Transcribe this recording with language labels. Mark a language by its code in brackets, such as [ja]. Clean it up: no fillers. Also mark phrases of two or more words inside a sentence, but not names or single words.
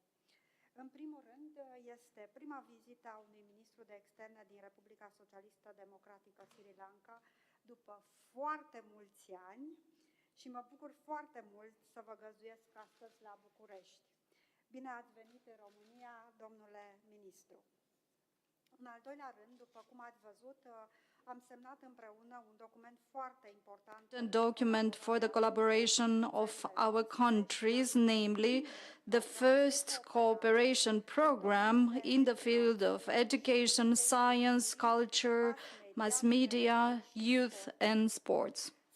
[ro] În primul rând, este prima vizită a unui ministru de externe din Republica Socialistă Democratică Sri Lanka după foarte mulți ani și mă bucur foarte mult să vă găzduiesc astăzi la București. Bine ați venit în România, domnule ministru. În al doilea rând, după cum ați văzut, am semnat împreună un document foarte important. [en] A document for the collaboration of our countries, namely the first cooperation program in the field of education, science, culture, mass media, youth and sports.